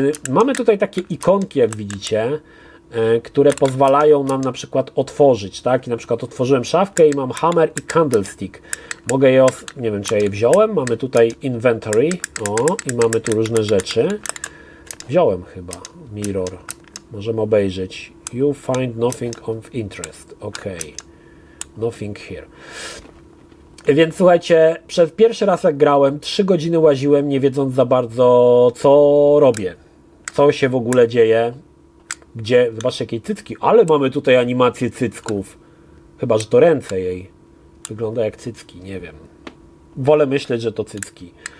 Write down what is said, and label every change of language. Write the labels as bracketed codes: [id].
[pl] Mamy tutaj takie ikonki, jak widzicie, które pozwalają nam na przykład otworzyć, tak? I na przykład otworzyłem szafkę i mam hammer i candlestick. Mogę je, nie wiem czy ja je wziąłem, mamy tutaj inventory, i mamy tu różne rzeczy. Wziąłem chyba, mirror, możemy obejrzeć. [en] You find nothing of interest, ok, nothing here. [pl] Więc słuchajcie, przez pierwszy raz jak grałem, 3 godziny łaziłem, nie wiedząc za bardzo, co robię, co się w ogóle dzieje, gdzie, zobaczcie jakiej cycki, ale mamy tutaj animację cycków, chyba, że to ręce jej, wygląda jak cycki, nie wiem, wolę myśleć, że to cycki.